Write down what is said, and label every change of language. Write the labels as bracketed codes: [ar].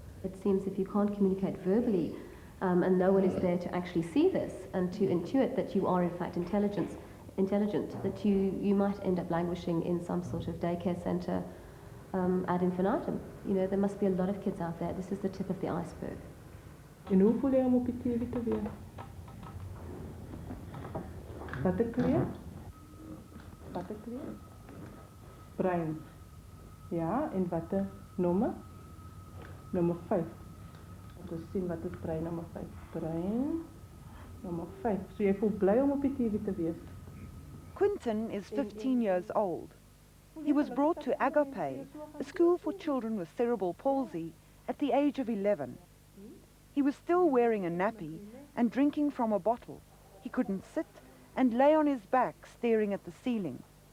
[en] It seems if you can't communicate verbally and no one is there to actually see this and to intuit that you are in fact intelligent, that you might end up languishing in some sort of daycare centre ad infinitum. You know, there must be a lot of kids out there. This is the tip of the iceberg. [af] En hoe voel jy om op die TV te wees? Wat 'n kleur? Wat 'n kleur? Bruin. Ja, en wat 'n nommer? Nommer 5. Ons sien wat is bruin nommer 5. Bruin nommer 5. So jy voel bly om op die TV te wees. [en] Quinton is 15 years old. He was brought to Agape, a school for children with cerebral palsy, at the age of 11. He was still wearing a nappy and drinking from a bottle. He couldn't sit and lay on his back staring at the ceiling.